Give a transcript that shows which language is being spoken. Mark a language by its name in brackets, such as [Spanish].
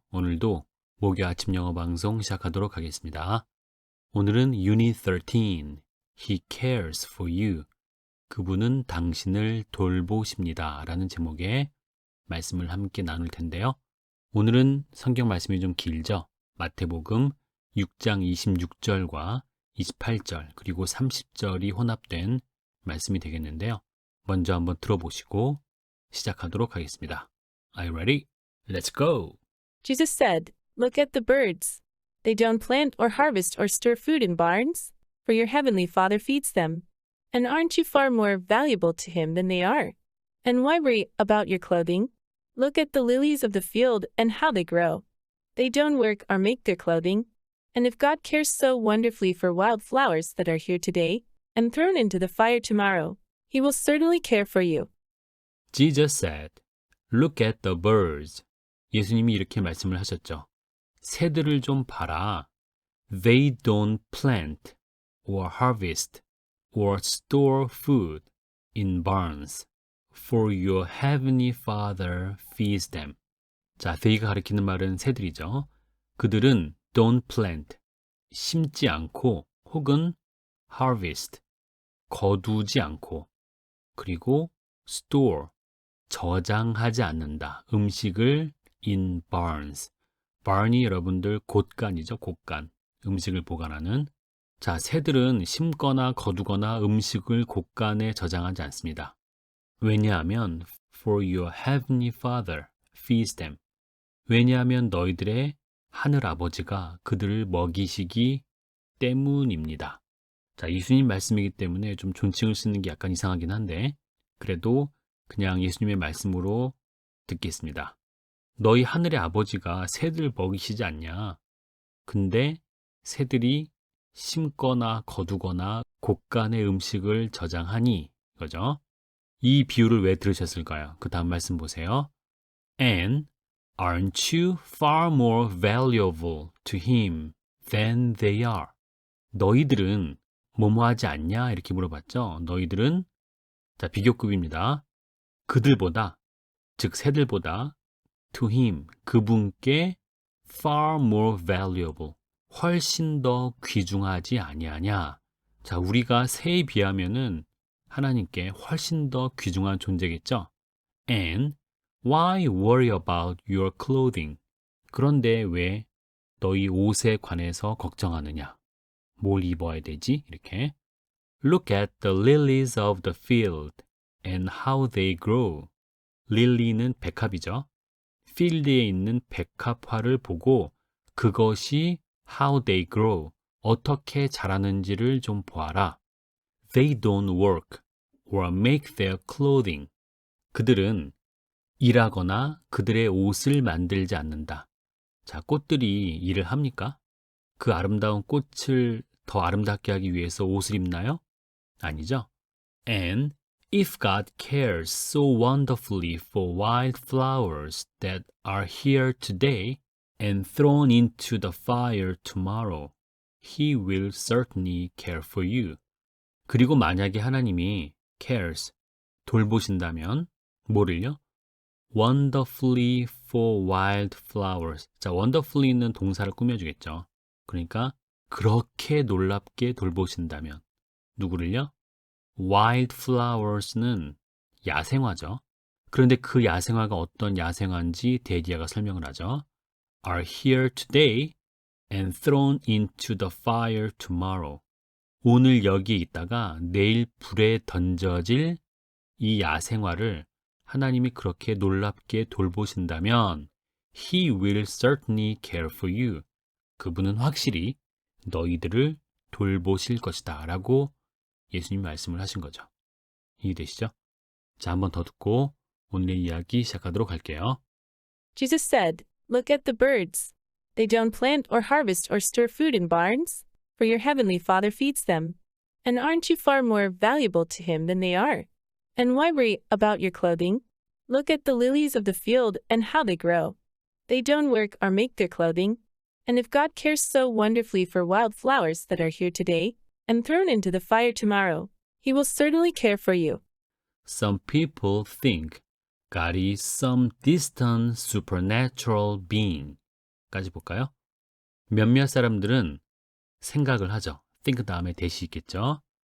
[Korean] 오늘도 목요 아침 영어 방송 시작하도록 하겠습니다. 오늘은 [English] Unit 13, He cares for you. [Korean] 그분은 당신을 돌보십니다. 라는 제목의 말씀을 함께 나눌 텐데요. 오늘은 성경 말씀이 좀 길죠. 마태복음 6장 26절과 28절 그리고 30절이 혼합된 말씀이 되겠는데요. 먼저 한번 들어보시고 시작하도록 하겠습니다. [English] Are you ready? Let's go! Jesus said, "Look at the birds. They don't plant or harvest or store food in barns, for your heavenly Father feeds them. And aren't you far more valuable to him than they are? And why worry about your clothing? Look at the lilies of the field and how they grow. They don't work or make their clothing. And if God cares so wonderfully for wild flowers that are here today and thrown into the fire tomorrow, he will certainly care for you." Jesus said, Look at the birds. [Korean] 예수님이 이렇게 말씀을 하셨죠. 새들을 좀 봐라. [English] They don't plant or harvest or store food in barns, for your heavenly Father feeds them. [Korean] 자, they가 가리키는 말은 새들이죠. 그들은 [English] don't plant, [Korean] 심지 않고 혹은 harvest, 거두지 않고 그리고 store, 저장하지 않는다. 음식을 [English] in barns. [Korean] barn이 여러분들 곳간이죠. 곳간. 음식을 보관하는. 자, 새들은 심거나 거두거나 음식을 곳간에 저장하지 않습니다. 왜냐하면 [English] for your heavenly Father feeds them. [Korean] 왜냐하면 너희들의 하늘 아버지가 그들을 먹이시기 때문입니다. 자, 예수님 말씀이기 때문에 좀 존칭을 쓰는 게 약간 이상하긴 한데 그래도 그냥 예수님의 말씀으로 듣겠습니다. 너희 하늘의 아버지가 새들 먹이시지 않냐? 근데 새들이 심거나 거두거나 곳간의 음식을 저장하니 이거죠. 이 비유를 왜 들으셨을까요? 그 다음 말씀 보세요. [English] And aren't you far more valuable to him than they are? [Korean] 너희들은 뭐뭐하지 않냐? 이렇게 물어봤죠. 너희들은 자 비교급입니다. 그들보다 즉 새들보다 [English] to him, [Korean] 그분께 [English] far more valuable, [Korean] 훨씬 더 귀중하지 아니하냐. 자, 우리가 새에 비하면은 하나님께 훨씬 더 귀중한 존재겠죠. [English] And why worry about your clothing? [Korean] 그런데 왜 너희 옷에 관해서 걱정하느냐? 뭘 입어야 되지? 이렇게. [English] Look at the lilies of the field and how they grow. [Korean] 릴리는 백합이죠. 필드에 있는 백합화를 보고 그것이 [English] how they grow, [Korean] 어떻게 자라는지를 좀 보아라. [English] They don't work or make their clothing. [Korean] 그들은 일하거나 그들의 옷을 만들지 않는다. 자, 꽃들이 일을 합니까? 그 아름다운 꽃을 더 아름답게 하기 위해서 옷을 입나요? 아니죠. [English] And if God cares so wonderfully for wild flowers that are here today and thrown into the fire tomorrow, He will certainly care for you. [Korean] 그리고 만약에 하나님이 cares, 돌보신다면 뭐를요? [English] wonderfully for wild flowers. [Korean] 자, wonderfully는 동사를 꾸며주겠죠. 그러니까 그렇게 놀랍게 돌보신다면 누구를요? wild flowers는 야생화죠. 그런데 그 야생화가 어떤 야생화인지 데디아가 설명을 하죠. [English] are here today and thrown into the fire tomorrow. [Korean] 오늘 여기에 있다가 내일 불에 던져질 이 야생화를 하나님이 그렇게 놀랍게 돌보신다면 [English] He will certainly care for you. [Korean] 그분은 확실히 너희들을 돌보실 것이다 라고 예수님 말씀을 하신 거죠. 이해되시죠? 자, 한 번 더 듣고 오늘의 이야기 시작하도록 할게요. [English] Jesus said, "Look at the birds. They don't plant or harvest or store food in barns, for your heavenly Father feeds them. And aren't you far more valuable to him than they are? And why worry about your clothing? Look at the lilies of the field and how they grow. They don't work or make their clothing. And if God cares so wonderfully for wild flowers that are here today and thrown into the fire tomorrow, he will certainly care for you." Some people think God is some distant supernatural being [Korean] 까지 볼까요? 몇몇 사람들은 생각을 하죠. think 다음에 대시 있겠죠.